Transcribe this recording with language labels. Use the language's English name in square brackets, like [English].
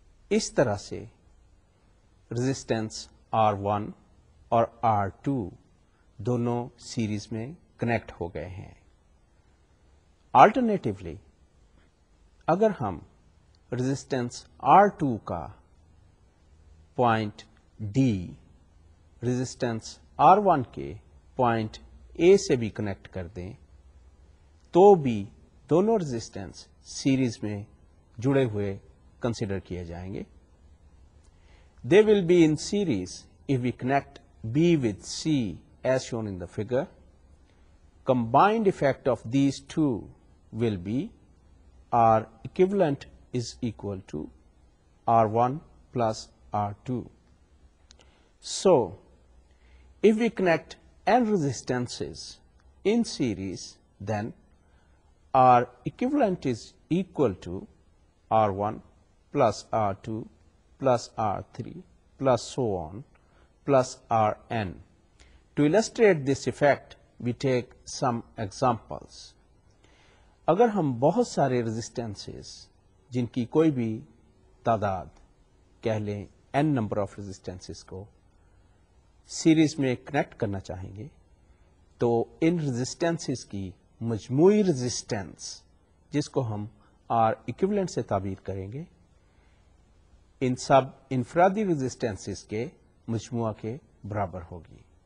[Urdu] اس طرح سے resistance R1 اور R2 دونوں سیریز میں کنیکٹ ہو گئے ہیں۔ آلٹرنیٹیولی اگر ہم ریزسٹنس R2 کا پوائنٹ D ریزسٹنس R1 کے پوائنٹ A سے بھی کنیکٹ کر دیں تو بھی دونوں رزسٹینس سیریز میں جڑے ہوئے کنسیڈر کیے جائیں گے. [English] They will be in series if we connect B with C as shown in the figure. Combined effect of these two will be R equivalent is equal to R1 plus R2. So, if we connect n resistances in series, then R equivalent is equal to R1 plus R2 plus R3 plus so on plus Rn. To illustrate this effect, we take some examples. [Urdu] اگر ہم بہت سارے رزسٹینسز جن کی کوئی بھی تعداد کہہ لیں n نمبر آف رزسٹینسز کو سیریز میں کنیکٹ کرنا چاہیں گے تو ان رزسٹینسز کی مجموعی رزسٹینس جس کو ہم R ایکویولنٹ سے تعبیر کریں گے ان سب انفرادی رزسٹینسز کے مجموعہ کے برابر ہوگی.